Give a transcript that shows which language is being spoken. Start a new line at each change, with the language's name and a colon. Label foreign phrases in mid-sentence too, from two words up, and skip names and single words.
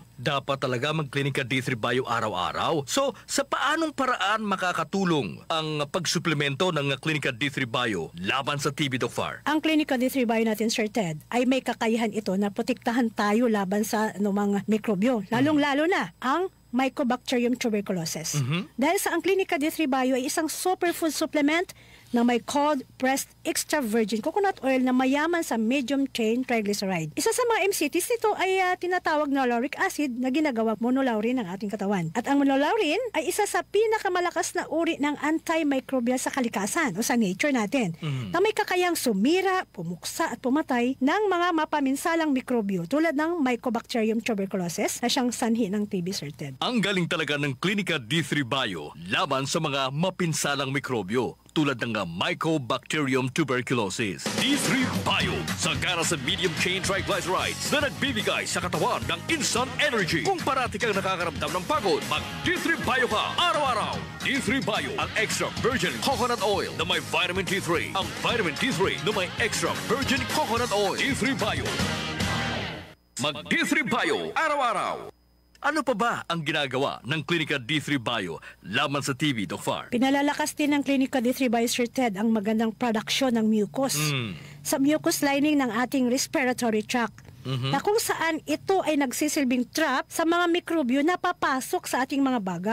Filipino: Dapat talaga mag-Klinika D3 Bio araw-araw. So, sa paanong paraan makakatulong ang pagsuplemento ng Klinika D3 Bio laban sa TB, Doc Far? Ang Klinika D3 Bio natin, Sir Ted, ay may kakayahan ito na protektahan tayo laban sa mga mikrobyo. Lalong-lalo na ang Mycobacterium tuberculosis. Dahil sa ang Klinika D3 Bio ay isang
English: superfood supplement
Filipino: na may
English: cold pressed extra virgin coconut oil
Filipino: na mayaman sa
English: medium chain triglyceride.
Filipino: Isa sa mga MCTs nito ay tinatawag na
English: lauric acid
Filipino: na ginagawa monolaurin ng ating katawan. At ang monolaurin ay isa sa pinakamalakas na uri ng antimicrobial sa kalikasan o sa nature natin na may kakayang sumira, pumuksa at pumatay ng mga mapaminsalang mikrobyo tulad ng Mycobacterium tuberculosis na siyang sanhi ng TB, Sir Ted. Ang galing talaga ng Klinika D3 Bio laban sa mga mapinsalang mikrobyo tulad ng Mycobacterium tuberculosis. D3 Bio, sagana sa
English: medium chain triglycerides
Filipino: na nagbibigay sa katawan ng
English: instant energy.
Filipino: Kung parati kang nakakaramdam ng pagod, mag-D3 Bio ka araw-araw. D3 Bio, ang
English: extra virgin coconut oil
Filipino: na may vitamin D3. Ang vitamin D3 na may
English: extra virgin coconut oil.
Filipino: D3 Bio. Mag-D3 Bio araw-araw. Ano pa ba ang ginagawa ng Klinika D3 Bio laban sa TB, Doc Far? Pinalalakas din ng Klinika D3 Bio, Sir Ted, ang magandang produksyon ng mucus sa
English: mucus lining
Filipino: ng ating
English: respiratory tract.
Filipino: na kung saan ito ay nagsisilbing trap sa mga mikrobyo na papasok sa ating mga baga.